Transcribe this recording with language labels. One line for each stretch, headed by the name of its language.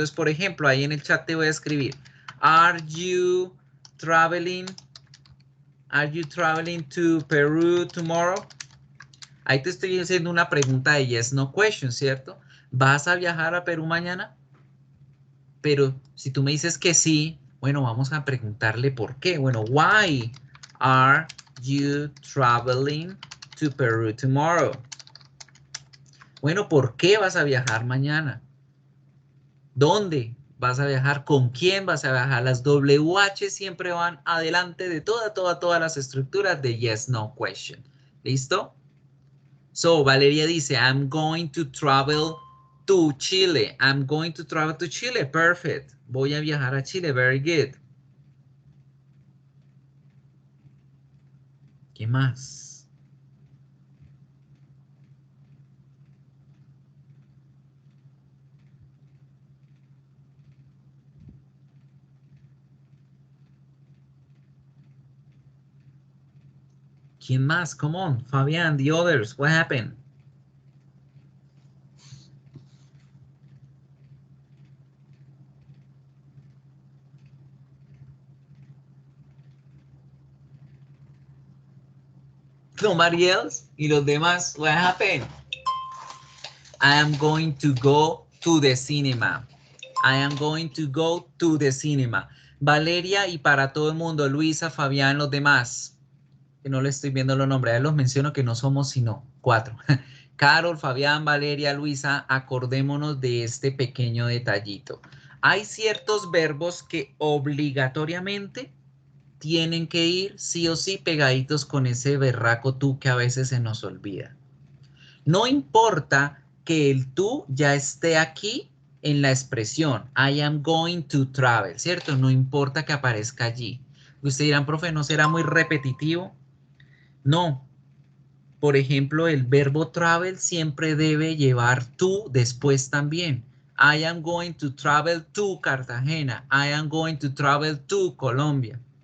Spanish: Entonces, por ejemplo, ahí en el chat te voy a escribir,
English: Are you traveling to Peru tomorrow?
Spanish: Ahí te estoy haciendo una pregunta de
English: yes, no question,
Spanish: ¿cierto? ¿Vas a viajar a Perú mañana? Pero si tú me dices que sí, bueno, vamos a preguntarle por qué. Bueno,
English: why are you traveling to Peru tomorrow?
Spanish: Bueno, ¿por qué vas a viajar mañana? ¿Dónde? ¿Vas a viajar con quién? ¿Vas a viajar? Las WH siempre van adelante de todas las estructuras de
English: yes, no question.
Spanish: ¿Listo?
English: So, Valeria
Spanish: dice,
English: I'm going to travel to Chile. I'm going to travel to Chile. Perfect.
Spanish: Voy a viajar a Chile.
English: Very good.
Spanish: ¿Qué más? ¿Quién más?
English: Come on, Fabián, the others. What happened? Nobody else?
Spanish: ¿Y los demás?
English: What happened? I am going to go to the cinema. I am going to go to the cinema.
Spanish: Valeria y para todo el mundo, Luisa, Fabián, los demás. Que no le estoy viendo los nombres, ya los menciono que no somos sino 4. Carol, Fabián, Valeria, Luisa, acordémonos de este pequeño detallito. Hay ciertos verbos que obligatoriamente tienen que ir sí o sí pegaditos con ese berraco tú que a veces se nos olvida. No importa que el tú ya esté aquí en la expresión
English: I am going to travel,
Spanish: ¿cierto? No importa que aparezca allí. Ustedes dirán, profe, ¿no será muy repetitivo? No. Por ejemplo, el verbo travel siempre debe llevar to después también.
English: I am going to travel to Cartagena. I am going to travel to Colombia.